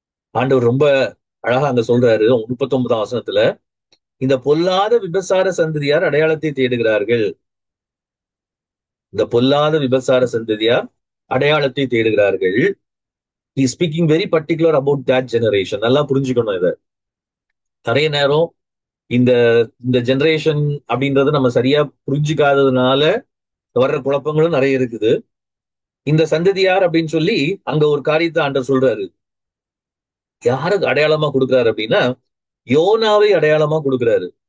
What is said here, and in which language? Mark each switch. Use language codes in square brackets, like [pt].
[ta] ஆண்டவர் ரொம்ப அழகா அங்க சொல்றாரு 39ஆம் வசனத்துல, இந்த பொல்லாத விபசார சந்ததியார் அடையாளத்தை தேடுகிறார்கள். இந்த பொல்லாத விபசார சந்ததியார் அடையாளத்தை தேடுகிறார்கள். [en] he is speaking very particular about that generation. [ta] நல்லா புரிஞ்சுக்கணும் இத. நிறைய நேரம் இந்த இந்த ஜெனரேஷன் அப்படின்றது நம்ம சரியா புரிஞ்சுக்காததுனால வர்ற குழப்பங்களும் நிறைய இருக்குது. இந்த சந்ததியார் அப்படின்னு சொல்லி அங்க ஒரு காரியத்தை ஆண்டவர் சொல்றாரு. யாருக்கு அடையாளமா கொடுக்குறாரு அப்படின்னா, யோனாவை அடையாளமா கொடுக்குறாரு.